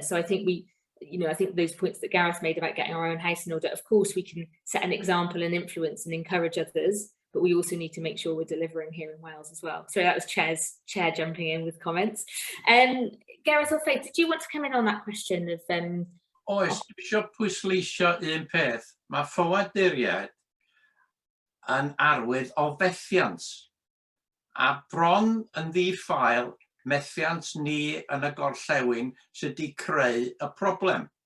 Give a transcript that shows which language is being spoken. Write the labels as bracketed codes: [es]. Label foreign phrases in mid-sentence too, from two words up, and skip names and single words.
[en] So I think I think those points that Gareth made about getting our own house in order, of course we can set an example and influence and encourage others, but we also need to make sure we're delivering here in Wales as well. So that was Chair jumping in with comments. Gareth or Faith, did you want to come in on that question of... [cy] Oes, eisiau pwysleisio un peth. Mae ffoaduriaid yn arwydd o fethiant, a bron yn ddiffael methiant ni yn y gorllewin sydd wedi creu y problem.